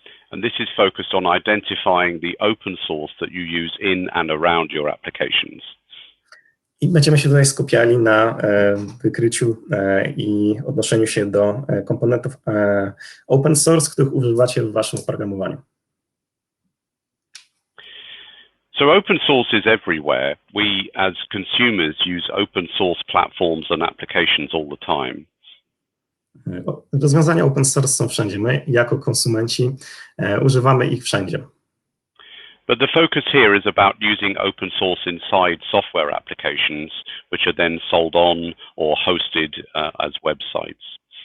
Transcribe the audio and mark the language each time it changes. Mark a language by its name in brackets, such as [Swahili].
[English] And this is focused on identifying the open source that you use in and around your applications. [Polish] I będziemy się tutaj skupiali na wykryciu i odnoszeniu się do komponentów open source, których używacie w waszym oprogramowaniu. [English] So open source is everywhere. We as consumers use open source platforms and applications all the time. [Polish] Rozwiązania open source są wszędzie. My jako konsumenci używamy ich wszędzie. [English] But the focus here is about using open source inside software applications, which are then sold on or hosted as websites.